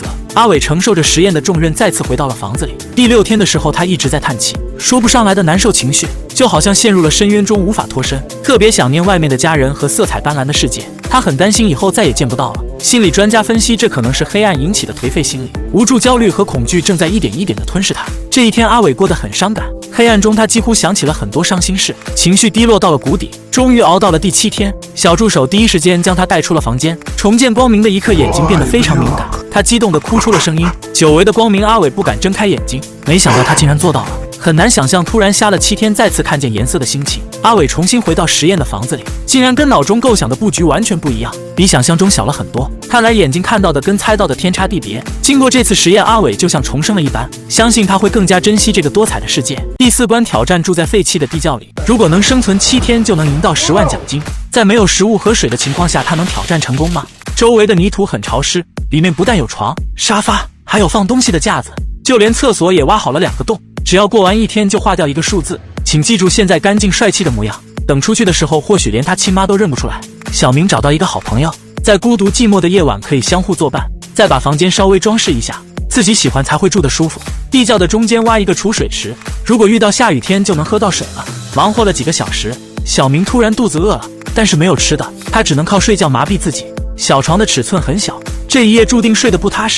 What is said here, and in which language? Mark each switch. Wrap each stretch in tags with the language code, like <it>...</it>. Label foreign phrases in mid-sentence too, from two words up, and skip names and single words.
<zh>阿偉承受着實驗的重任，再次回到了房子裡。第6天的時候，他一直在嘆氣，說不上來的難受情緒，就好像陷入了深淵中無法脫身，特別想念外面的家人和色彩斑斕的世界。他很擔心以後再也見不到了。心理專家分析，這可能是黑暗引起的頹廢心理，無助、焦慮和恐懼正在一點一點地吞噬他。這一天，阿偉過得很傷感，黑暗中他幾乎想起了很多傷心事，情緒低落到了谷底。終於熬到了第7天，小助手第一時間將他帶出了房間。重見光明的一刻，眼睛變得非常敏感，他激動地哭出了聲音。久違的光明，阿偉不敢睜開眼睛，沒想到他竟然做到了。很難想象，突然瞎了7天，再次看見顏色的心情。阿偉重新回到實驗的房子裡，竟然跟腦中構想的布局完全不一樣，比想象中小了很多。看來眼睛看到的跟猜到的天差地別。經過這次實驗，阿偉就像重生了一般，相信他會更加珍惜這個多彩的世界。第4關挑戰住在廢棄的地窖裡，如果能生存7天，就能贏到10萬獎金。在沒有食物和水的情況下，他能挑戰成功嗎？周圍的泥土很潮濕，裡面不但有床、沙發，還有放東西的架子，就連廁所也挖好了2個洞。只要過完1天就劃掉1個數字，請記住現在乾淨帥氣的模樣，等出去的時候或許連他親媽都認不出來。小明找到一個好朋友，在孤獨寂寞的夜晚可以相互作伴，再把房間稍微装飾一下，自己喜歡才會住得舒服。地窖的中間挖一個儲水池，如果遇到下雨天就能喝到水了。忙活了幾個小時，小明突然肚子餓了，但是沒有吃的，他只能靠睡覺麻痹自己。小床的尺寸很小，這一夜注定睡得不踏實。</zh>